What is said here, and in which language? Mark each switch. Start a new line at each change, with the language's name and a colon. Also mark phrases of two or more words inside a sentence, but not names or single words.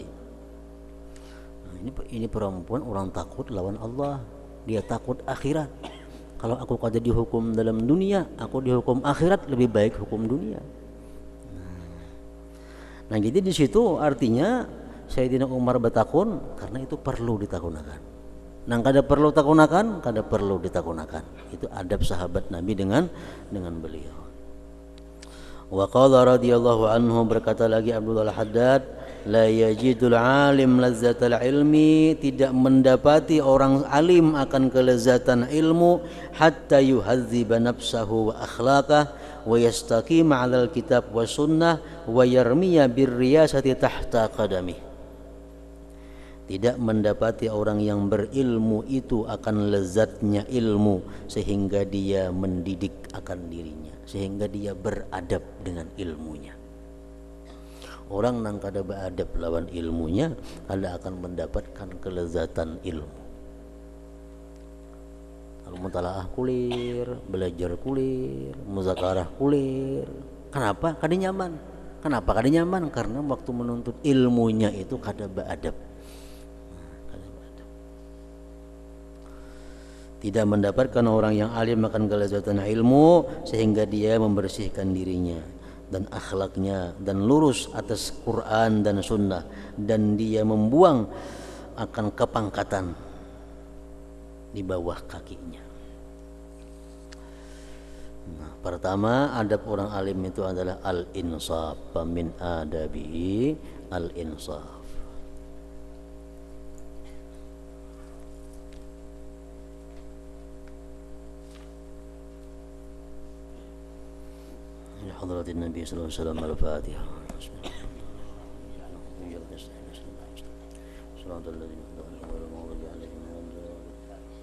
Banjar: Nah, ini perempuan orang takut lawan Allah, dia takut akhirat. Kalau aku kada dihukum dalam dunia, aku dihukum akhirat, lebih baik hukum dunia. Nah, jadi di situ artinya Sayyidina Umar bertakun karena itu perlu ditakunakan. Nang kada perlu takunakan, kada perlu ditakunakan.
Indonesian: Itu adab sahabat Nabi dengan beliau.
Arabic: وقال رضي الله عنه,
Indonesian: berkata lagi Abdullah Al-Haddad,
Arabic: لا يجد العالم لذة العلم,
Indonesian: tidak mendapati orang alim akan kelezatan ilmu
Arabic: حتى يهذب نفسه وأخلاقه ويستقيم على الكتاب والسنة ويرمي بالرياسة تحت قدميه.
Indonesian: Tidak mendapati orang yang berilmu itu akan lezatnya ilmu sehingga dia mendidik akan dirinya, sehingga dia beradab dengan ilmunya.
Banjar: Orang nang kada beradab lawan ilmunya, kada akan mendapatkan kelezatan ilmu. Kalau mutalaah kulir, belajar kulir, muzakarah kulir. Kenapa? Kada nyaman. Kenapa kada nyaman? Karena waktu menuntut ilmunya itu kada beradab.
Indonesian: Tidak mendapatkan orang yang alim akan kelezatan ilmu sehingga dia membersihkan dirinya dan akhlaknya dan lurus atas Quran dan Sunnah, dan dia membuang akan kepangkatan di bawah kakinya. Nah, pertama adab orang alim itu adalah al-insaf.
Arabic: من آدابه الإنصاف. حضرة النبي صلى الله عليه وسلم الفاتحة. صراط الذين أنعمت عليهم غير المغضوب عليهم ولا الضالين.